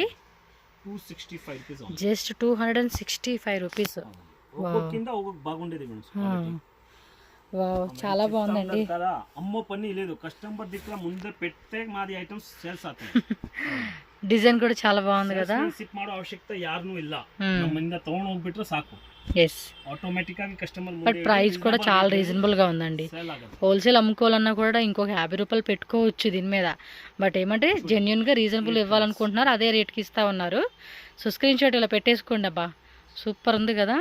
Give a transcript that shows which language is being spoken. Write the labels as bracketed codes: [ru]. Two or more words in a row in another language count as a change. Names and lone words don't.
[te] 265 రూపీస్, జస్ట్ 265 రూపీస్. బాగుండేది. వావ్, చాలా బాగుందండి. అమ్మో పని లేదు, కస్టమర్ దగ్గర ముందే పెడితే మాది ఐటమ్స్ సేల్స్ అవుతాయి. డిజైన్ కూడా చాలా బాగుంది కదా. [kn] ಸಿಪ್ ಮಾಡೋ ಅವಶ್ಯಕತೆ ಯಾರನ್ನೂ ಇಲ್ಲ, ನಮ್ಮಿಂದ ತಗೊಂಡು ಹೋಗ್ಬಿಟ್ರೆ ಸಾಕು. [te] ఎస్, ఆటోమేటిక్ గా కస్టమర్ బట్ ప్రైస్ కూడా చాలా రీజనబుల్ గా ఉందండి. హోల్సేల్ అమ్ముకోవాలన్నా కూడా ఇంకొక 50 రూపాయలు పెట్టుకోవచ్చు దీని మీద. బట్ ఏమంటే జెన్యున్ గా రీజనబుల్ ఇవ్వాలనుకుంటున్నారు, అదే రేట్కి ఇస్తా ఉన్నారు. సో [en] screen shot [te] ఇలా పెట్టేసుకోండి. అబ్బా సూపర్ ఉంది కదా.